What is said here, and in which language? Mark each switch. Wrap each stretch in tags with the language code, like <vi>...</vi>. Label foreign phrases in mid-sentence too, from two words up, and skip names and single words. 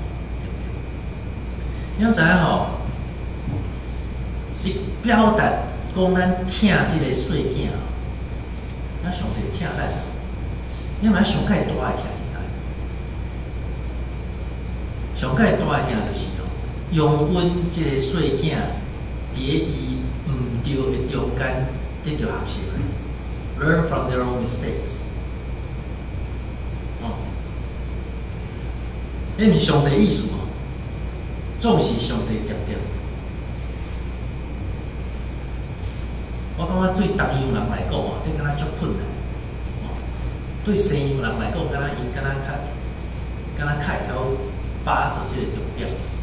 <nan>你知影吼，伊表达讲咱疼即个细囝，咱上帝疼咱，你嘛上界大的疼是啥？上界大的疼就是吼，用阮即个细囝，伫伊毋对的中间得到学习 ，</nan> <en>learn from their own mistakes。</en> <nan>迄毋是上帝意思哦。总是上帝点点。我感觉对东洋人来讲哦，这敢若足困难。对西洋人来讲，敢若因敢若较会晓把握即个重点。</nan>